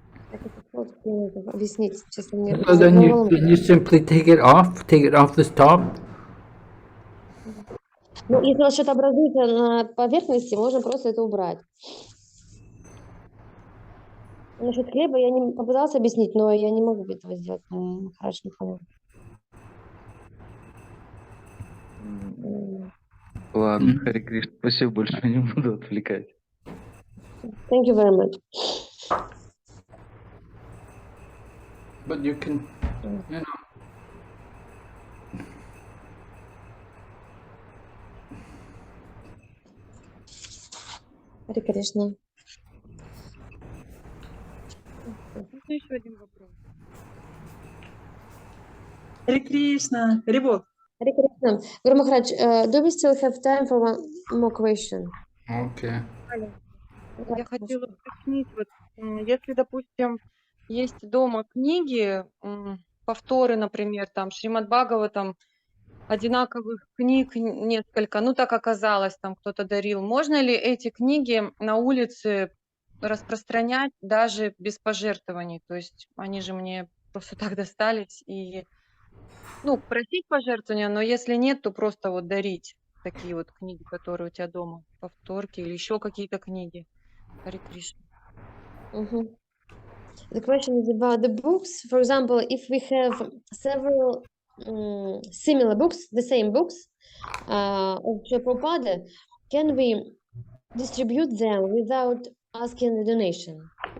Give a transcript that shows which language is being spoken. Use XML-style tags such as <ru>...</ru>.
<ru>Как это сложно объяснить, честно, мне</ru> <en>So then</en> <ru>голову.</ru> <en>you simply take it off the top.</en> <ru>Ну, если у вас что-то образуется на поверхности, можно просто это убрать. Насчет хлеба я не попыталась объяснить, но я не могу этого сделать. Хорошо, не поняла. Ладно, Хари Кришна, спасибо большое, не буду отвлекать.</ru> <en>Thank you very much. But you can, you know.</en> <ru>Харе Кришна. Можно еще один вопрос? Харе Кришна, Рибот. Харе Кришна.</ru> <en>Guru Maharaj, do we still have time for one more question? Okay.</en> <ru>Я хотела уточнить, вот, если, допустим, есть дома книги, повторы, например, там, Шримад Бхагаватам, одинаковых книг несколько, ну, так оказалось, там кто-то дарил. Можно ли эти книги на улице распространять даже без пожертвований? То есть они же мне просто так достались, и, ну, просить пожертвования, но если нет, то просто вот дарить такие вот книги, которые у тебя дома, повторки или еще какие-то книги. Харе Кришна.</ru> <en>The question is about the books. For example, if we have several similar books, the same books of Srila Prabhupada, can we distribute them without asking the donation?</en>